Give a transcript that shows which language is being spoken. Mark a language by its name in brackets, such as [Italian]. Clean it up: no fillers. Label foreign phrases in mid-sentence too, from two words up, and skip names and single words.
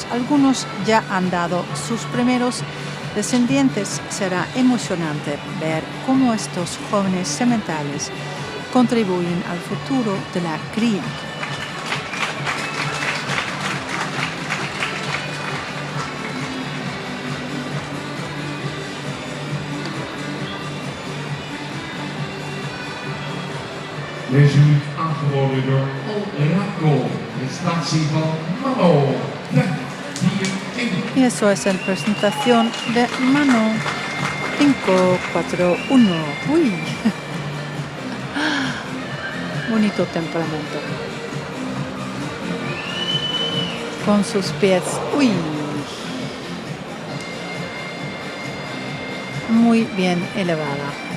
[Spanish] Algunos ya han dado sus primeros descendientes. Será emocionante ver cómo estos jóvenes sementales contribuyen al futuro de la cría. [Dutch] Deze week aangeboden door Oracle, de statie van Mano. Ja, hier [Spanish] Y eso es la presentación de Mano 541. Uy, bonito temperamento. Con sus pies, uy, muy bien elevada.